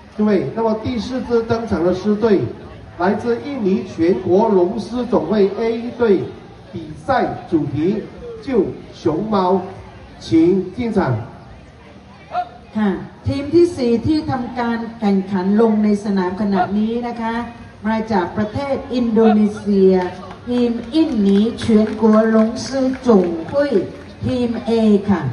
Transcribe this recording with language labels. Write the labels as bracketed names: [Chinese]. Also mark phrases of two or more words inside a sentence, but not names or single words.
[Chinese] 队。那么第4支登场的狮队来自印尼全国龙狮总会 A 队，比赛主题救熊猫，请进场。 [Thai] ค่ะทีมที่4ที่ทำการแข่งขันลงในสนามขณะนี้นะคะมาจากประเทศอินโดนีเซียทีมอินหนีเฉียนกัวหลงซื่อจงหุ้ยทีม A ค่ะ